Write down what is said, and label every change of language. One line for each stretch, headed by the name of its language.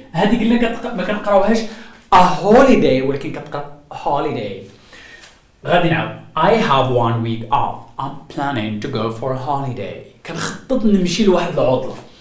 Arabic: هذه قلنا ما كنقراوهاش a holiday ولكن كتقرا holiday. غادي نعاود.
English: I have one week off. I'm planning to go for a holiday.
Arabic: كنخطط نمشي لواحد العطلة.